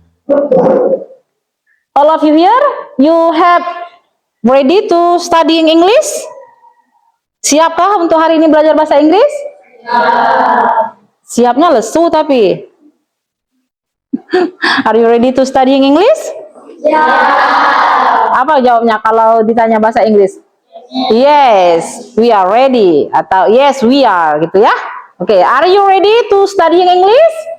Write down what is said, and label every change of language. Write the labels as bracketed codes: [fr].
[en] All of you here, you have ready to studying English? [id] Siapkah untuk hari ini belajar bahasa Inggris? Ya. Siapnya lesu tapi. [en] Are you ready to studying English? [id] Ya. Apa jawabnya kalau ditanya bahasa Inggris? [en] Yes, we are ready. Atau yes, we are [id] gitu ya. [en] Oke, are you ready to studying English?